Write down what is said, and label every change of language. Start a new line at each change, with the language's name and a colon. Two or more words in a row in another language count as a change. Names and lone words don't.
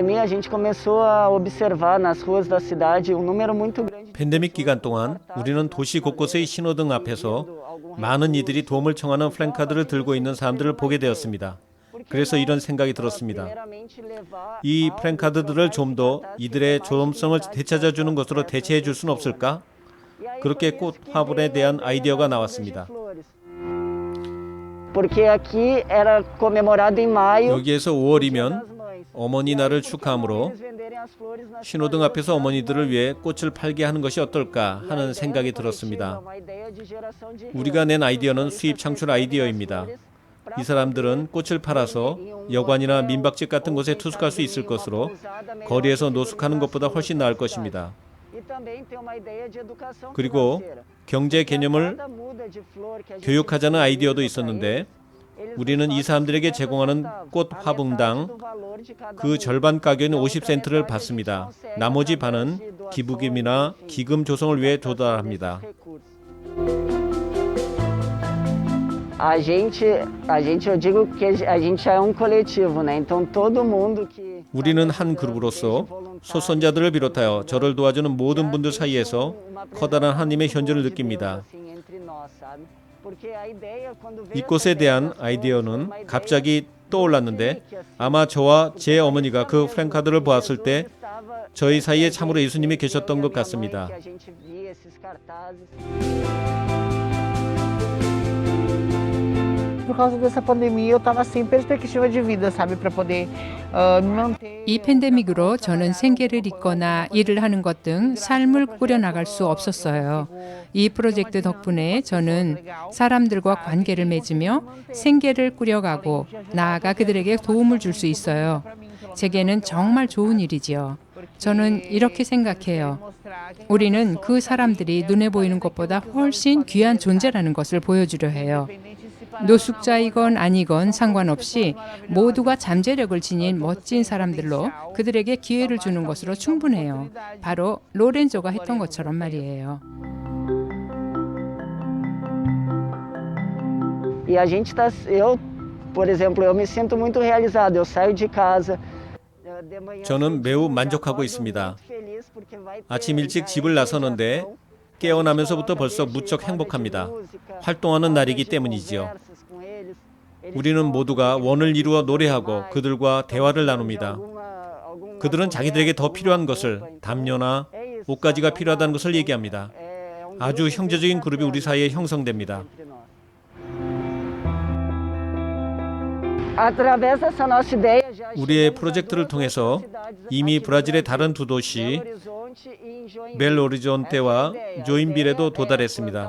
Portuguese: a gente começou a observar nas ruas da cidade um número muito grande.
Korean: 팬데믹 기간 동안 우리는 도시 곳곳의 신호등 앞에서 많은 이들이 도움을 청하는 플랜카드를 들고 있는 사람들을 보게 되었습니다. 그래서 이런 생각이 들었습니다. 이 플랜카드들을 좀 더 이들의 조음성을 되찾아주는 것으로 대체해 줄 수는 없을까? 그렇게 꽃 화분에 대한 아이디어가 나왔습니다.
Portuguese: Porque aqui era comemorado em maio.
Korean: 여기에서 5월이면 어머니 날을 축하함으로 신호등 앞에서 어머니들을 위해 꽃을 팔게 하는 것이 어떨까 하는 생각이 들었습니다. 우리가 낸 아이디어는 수입 창출 아이디어입니다. 이 사람들은 꽃을 팔아서 여관이나 민박집 같은 곳에 투숙할 수 있을 것으로 거리에서 노숙하는 것보다 훨씬 나을 것입니다. 그리고 경제 개념을 교육하자는 아이디어도 있었는데 우리는 이 사람들에게 제공하는 꽃 화분당 그 절반 가격인 50센트를 받습니다. 나머지 반은 기부금이나 기금 조성을 위해 조달합니다.
Portuguese: A gente, eu digo que a gente é um coletivo, né? Então todo mundo que
Korean: 우리는 한 그룹으로서 소선자들을 비롯하여 저를 도와주는 모든 분들 사이에서 커다란 하나님의 현존을 느낍니다. 이 꽃에 대한 아이디어는 갑자기 떠올랐는데 아마 저와 제 어머니가 그 플랜카드를 보았을 때 저희 사이에 참으로 예수님이 계셨던 것 같습니다.
Portuguese: Por causa dessa pandemia, eu estava sem perspectiva de vida, sabe, para poder manter.
Korean: 이 팬데믹으로 저는 생계를 잇거나 일을 하는 것 등 삶을 꾸려나갈 수 없었어요. 이 프로젝트 덕분에 저는 사람들과 관계를 맺으며 생계를 꾸려가고 나아가 그들에게 도움을 줄 수 있어요. 제게는 정말 좋은 일이지요. 저는 이렇게 생각해요. 우리는 그 사람들이 눈에 보이는 것보다 훨씬 귀한 존재라는 것을 보여주려 해요. 노숙자이건 아니건 상관없이 모두가 잠재력을 지닌 멋진 사람들로 그들에게 기회를 주는 것으로 충분해요. 바로 로렌조가 했던 것처럼 말이에요.
Portuguese: E a gente tá, eu, por exemplo, eu me sinto muito realizado. Eu saio de casa.
Korean: 저는 매우 만족하고 있습니다. 아침 일찍 집을 나서는데 깨어나면서부터 벌써 무척 행복합니다. 활동하는 날이기 때문이지요. 우리는 모두가 원을 이루어 노래하고 그들과 대화를 나눕니다. 그들은 자기들에게 더 필요한 것을, 담요나 옷가지가 필요하다는 것을 얘기합니다. 아주 형제적인 그룹이 우리 사이에 형성됩니다.
Portuguese: Através dessa nossa ideia, já
Korean: 우리의 프로젝트를 통해서 이미 브라질의 다른 두 도시 벨오리존테와 조인빌에도 도달했습니다.